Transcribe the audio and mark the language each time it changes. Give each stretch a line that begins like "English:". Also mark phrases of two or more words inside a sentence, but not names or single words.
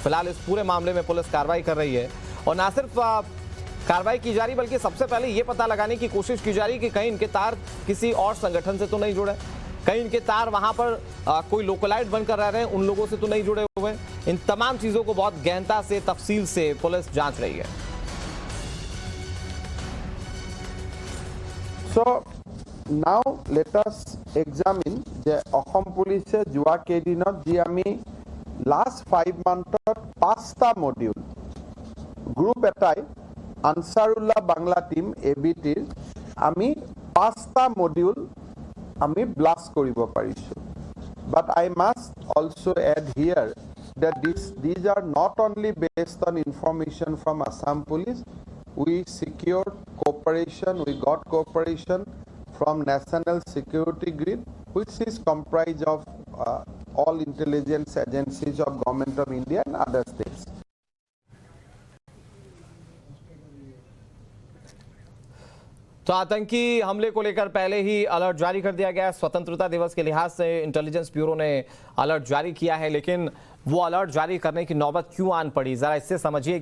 Hindi: फिलहाल इस पूरे मामले में पुलिस कार्रवाई कर रही है और ना सिर्फ कार्रवाई की जा रही बल्कि सबसे पहले ये पता लगाने की कोशिश की जा रही कि कहीं इनके तार किसी और संगठन से तो नहीं जुड़े, कहीं इनके तार वहां पर कोई लोकलाइट बनकर रह रहे हैं, उन लोगों से तो नहीं जुड़े हुए। इन तमाम चीजों को बहुत गहनता से, तफसील से पुलिस जांच रही है।
English: So now let us examine the Assam Police
Assamese: যোৱা কেইদিনত যি আমি
English: last 5 monthত
Assamese: 5টা
English: module group
Assamese: এটাই আনসারুল্লাহ বাংলা টিম এবিটিৰ আমি 5টা মডিউল আমি ব্লাষ্ট কৰিব পাৰিছো।
English: But I must also add here that these are not only based on information from Assam Police. We secured cooperation, we got cooperation from National Security Grid, which is comprised of all intelligence agencies of Government of India and other states.
Hindi: तो आतंकी हमले को लेकर पहले ही अलर्ट जारी कर दिया गया है। स्वतंत्रता दिवस के लिहाज से इंटेलिजेंस ब्यूरो ने अलर्ट जारी किया है, लेकिन वो अलर्ट जारी करने की नौबत क्यों आन पड़ी, जरा इससे समझिए।